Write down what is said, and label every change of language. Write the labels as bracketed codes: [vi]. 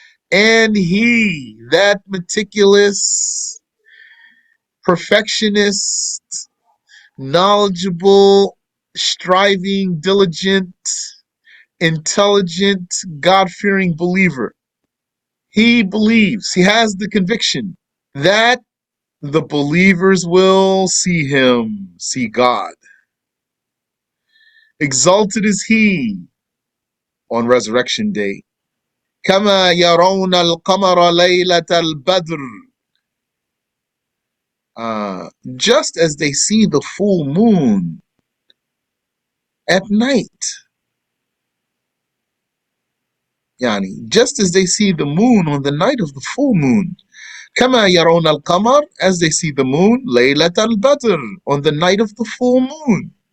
[en] And he, that meticulous, perfectionist, knowledgeable, striving, diligent, intelligent, God-fearing believer, he believes, he has the conviction that the believers will see him, see God. Exalted is he on resurrection day. [ar] كما يرون القمر ليلة البدر. [en] Just as they see the full moon at night. Just as they see the moon on the night of the full moon. [ar] كما يرون القمر, [en] as they see the moon [ar] ليلة البدر, [en] on the night of the full moon.